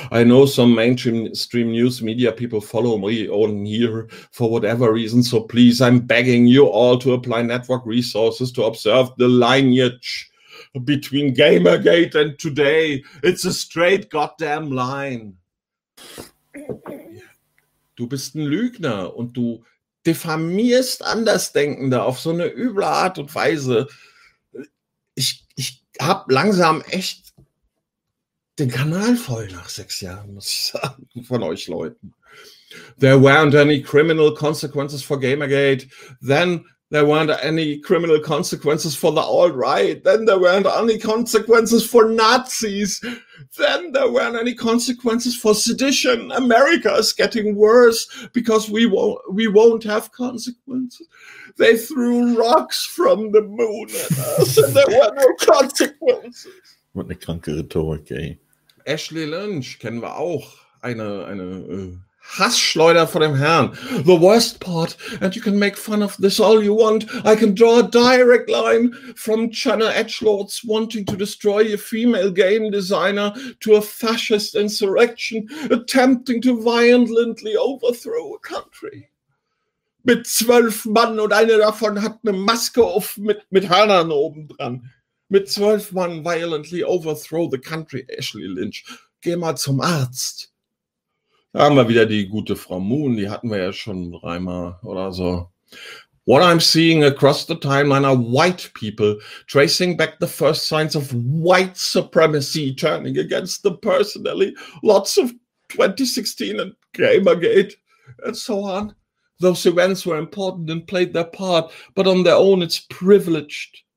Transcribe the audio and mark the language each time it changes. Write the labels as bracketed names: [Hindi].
[English] I know some mainstream news media people follow me on here for whatever reason, so please, I'm begging you all to apply network resources to observe the lineage between Gamergate and today. It's a straight goddamn line. [German] Du bist ein Lügner und du diffamierst Andersdenkende auf so eine üble Art und Weise. Ich hab langsam echt den Kanal voll nach 6 Jahren, muss ich sagen, von euch Leuten. [English] There weren't any criminal consequences for Gamergate. Then there weren't any criminal consequences for the alt-right. Then there weren't any consequences for Nazis. Then there weren't any consequences for sedition. America is getting worse because we won't have consequences. They threw rocks from the moon at us and there were no consequences. What a [German] kranke Rhetorik, ey. Ashley Lynch kennen wir auch. Eine Hassschleuder vor dem Herrn. [English] The worst part, and you can make fun of this all you want, I can draw a direct line from China Edgelords wanting to destroy a female game designer to a fascist insurrection attempting to violently overthrow a country. [German] Mit 12 Mann und eine davon hat eine Maske auf mit Hörnern oben dran. Mit 12 Mann [English] violently overthrow the country, Ashley Lynch. [German] Geh mal zum Arzt. Da haben wir wieder die gute Frau Moon, die hatten wir ja schon dreimal oder so. [English] What I'm seeing across the timeline are white people tracing back the first signs of white supremacy turning against them personally. Lots of 2016 and Gamergate and so on. Those events were important and played their part, but on their own it's privileged.